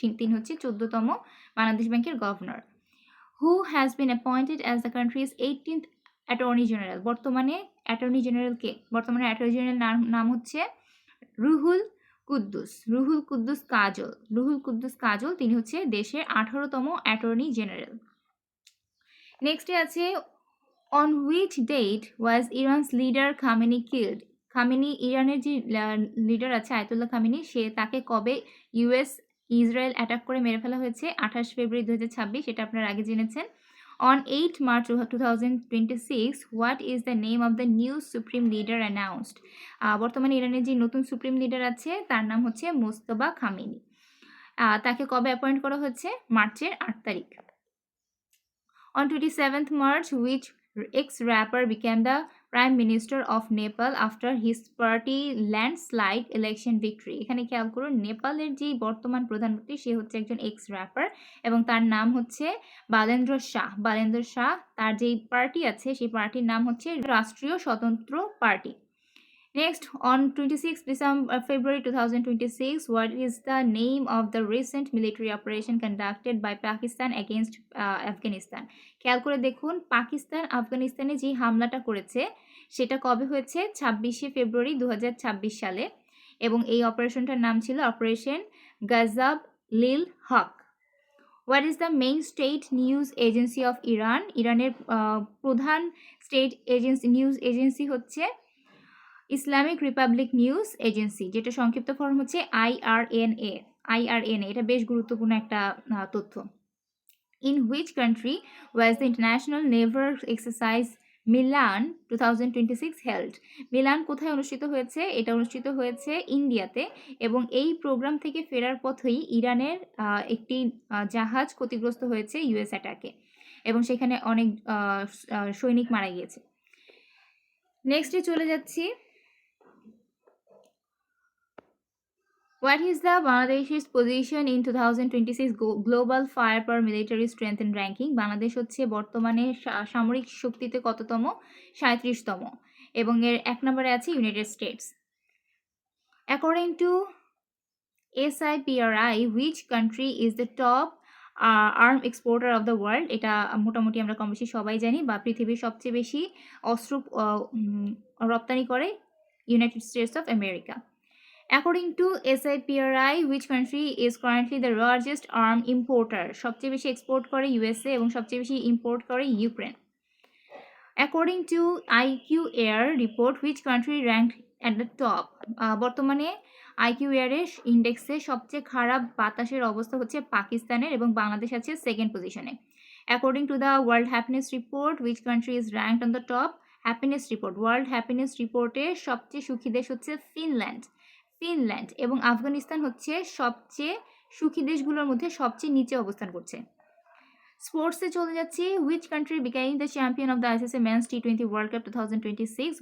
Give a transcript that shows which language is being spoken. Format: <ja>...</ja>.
<bn>তিনি হচ্ছে 14তম বাংলাদেশ ব্যাংকের governor.</bn> <en>Who has been appointed as the country's 18th attorney general.</en> <bn>বর্তমানে অ্যাটর্নি জেনারেল নাম হচ্ছে রুহুল কুদ্দুস কাজল। তিনি হচ্ছে দেশের 18তম অ্যাটর্নি জেনারেল। নেক্সটে আছে</bn> <en>On which date was Iran's leader Khamenei killed?</en> <bn>Khamenei, ইরানের যে লিডার আছে আয়াতুল্লাহ খামেনি, তাকে কবে ইসরায়েল অ্যাটাক করে মেরে ফেলা হয়েছে? 28 ফেব্রুয়ারি 2026, এটা আপনারা আগে জেনেছেন।</bn> <en>On 8 March 2026, what is the name of the new supreme leader announced?</en> <bn>বর্তমানে ইরানের যে নতুন সুপ্রিম লিডার আছে তার নাম হচ্ছে মোস্তফা খামেনি। তাকে কবে অ্যাপয়েন্ট করা হচ্ছে? মার্চের 8 তারিখ।</bn> <en>On 27th March, which ex-rapper became the Prime Minister of Nepal after his party landslide election victory?</en> <bn>এখানে খেয়াল করুন, নেপালের যে বর্তমান প্রধানমন্ত্রী সে হচ্ছে একজন এক্স র্যাপার এবং তার নাম হচ্ছে বালেন্দ্র শাহ। তার যেই পার্টি আছে সেই পার্টির নাম হচ্ছে রাষ্ট্রীয় স্বতন্ত্র party.</bn> <en>Next, on 26 February 2026, what is the name of the recent military operation conducted by Pakistan against Afghanistan?</en> <bn>খেয়াল করে দেখুন, পাকিস্তান আফগানিস্তানে যে হামলাটা করেছে সেটা কবে হয়েছে? 26 ফেব্রুয়ারি 2026 সালে, এবং এই অপারেশনটার নাম ছিল অপারেশন গাজাব লিল হক।</bn> <en>What is the main state news agency of Iran?</en> <bn>ইরানের প্রধান স্টেট নিউজ এজেন্সি হচ্ছে ইসলামিক রিপাবলিক নিউজ এজেন্সি, যেটা সংক্ষিপ্ত ফর্ম হচ্ছে IRNA। এটা বেশ গুরুত্বপূর্ণ একটা তথ্য।</bn> <en>In which country was the international naval exercise Milan 2026 held?</en> <bn>Milan কোথায় অনুষ্ঠিত হয়েছে? এটা অনুষ্ঠিত হয়েছে ইন্ডিয়াতে, এবং এই প্রোগ্রাম থেকে ফেরার পথেই ইরানের একটি জাহাজ ক্ষতিগ্রস্ত হয়েছে US অ্যাটাকে, এবং সেখানে অনেক সৈনিক মারা গিয়েছে। নেক্সটে চলে যাচ্ছি,</bn> <en>What is the Bangladesh's position in 2026 Global Firepower Military Strength and Ranking?</en> <bn>Bangladesh হচ্ছে বর্তমানে সামরিক শক্তিতে কততম? 37তম, এবং এর 1 নম্বরে আছে United states.</bn> <en>According to SIPRI, which country is the top arm exporter of the world?</en> <bn>এটা মোটামুটি আমরা কম বেশি সবাই জানি, বা পৃথিবীর সবচেয়ে বেশি অস্ত্র রপ্তানি করে United states of America.</bn> <en>According to SIPRI, which country is currently the largest arm importer?</en> <bn>সবচেয়ে বেশি এক্সপোর্ট করে USA এবং সবচেয়ে বেশি ইম্পোর্ট করে Ukraine.</bn> <en>According to IQ Air report, which country ranked at the top?</en> <bn>বর্তমানে IQ Air এর ইন্ডেক্সে সবচেয়ে খারাপ বাতাসের অবস্থা হচ্ছে পাকিস্তানের, এবং বাংলাদেশ আছে সেকেন্ড পজিশনে।</bn> <en>According to the World Happiness Report, which country is ranked on the top?</en> <bn>Happiness report, world happiness রিপোর্টে সবচেয়ে সুখী দেশ হচ্ছে ফিনল্যান্ড, এবং আফগানিস্তান হচ্ছে সবচেয়ে সুখী দেশগুলোর মধ্যে সবচেয়ে নিচে অবস্থান করছে। স্পোর্টসে চলে যাচ্ছি।</bn> <en>Which country becoming the champion of the ICC men's টি20 world cup 2026?</en>